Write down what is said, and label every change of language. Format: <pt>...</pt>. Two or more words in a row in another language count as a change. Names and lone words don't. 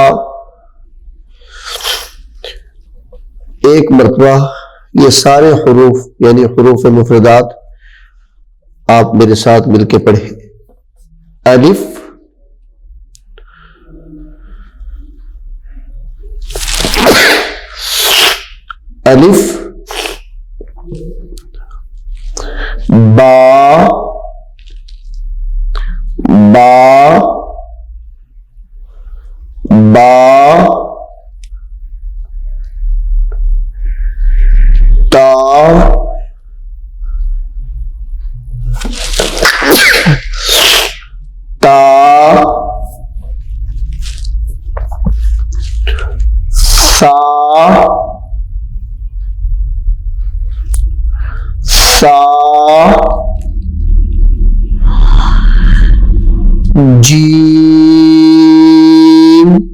<ur>ایک مرتبہ یہ سارے حروف یعنی حروف مفردات آپ میرے ساتھ مل کے پڑھیں. الف. الف. با. با. با. تا. تا. سا. سا. جیم.</ur>